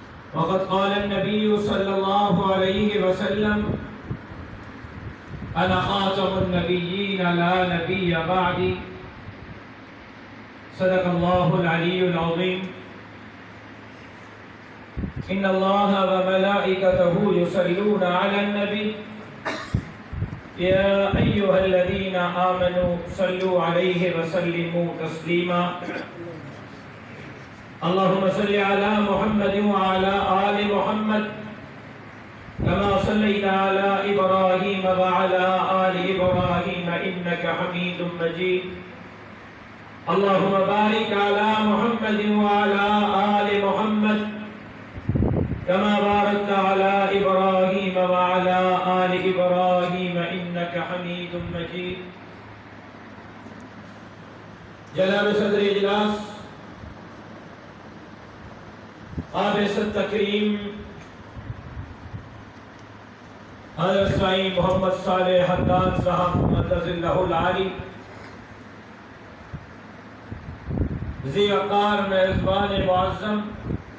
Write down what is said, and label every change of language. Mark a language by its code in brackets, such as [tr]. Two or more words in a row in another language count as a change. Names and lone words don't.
[ar] وقد قال النبي صلى الله عليه وسلم أنا خاتم النبيين لا نبي بعدي. صدق الله العلي العظيم. إن الله وملائكته يصلون على النبي يا أيها الذين آمنوا صلوا عليه وسلموا تسليما. اللهم صل على محمد وعلى آل محمد كما صليت على إبراهيم وعلى آل إبراهيم إنك حميد مجيد. اللهم بارك على محمد وعلى آل محمد كما باركت على إبراهيم وعلى آل إبراهيم إنك حميد مجيد. [ur] جناب صدر اجلاس قابل تکریم حضرت سائیں محمد صالح حداد صاحب مدظلہ العالی ذی وقار میزبان معظم